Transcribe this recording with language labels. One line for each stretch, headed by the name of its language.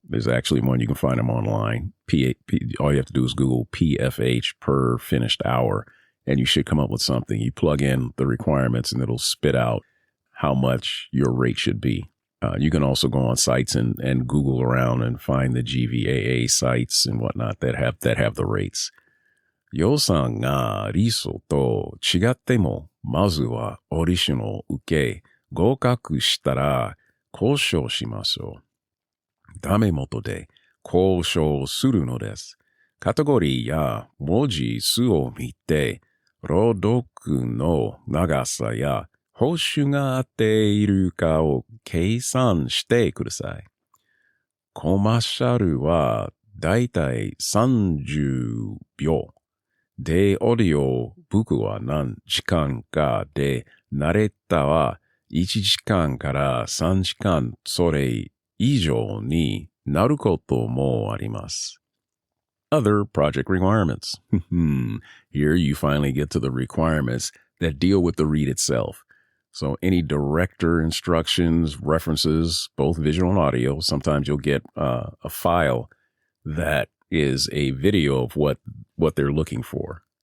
English: There's actually one, you can find them online. All you have to do is Google PFH per finished hour, and you should come up with something. You plug in the requirements and it'll spit out how much your rate should be. You can also go on sites and Google around and find the GVAA sites and whatnot that have the rates.
Japanese: 予算が理想と違っても、まずはオーディションを受け、合格したら交渉しましょう。ダメ元で交渉するのです。カテゴリーや文字数を見て、朗読の長さや報酬が合っているかを計算してください。コマーシャルはだいたい30秒。で、オーディオ僕は何時間かで、慣れたは1時間から3時間それ以上になることもあります。
English: Other project requirements. Here you finally get to the requirements that deal with the read itself. So any director instructions, references, both visual and audio, sometimes you'll get a file that is a video of what they're looking for.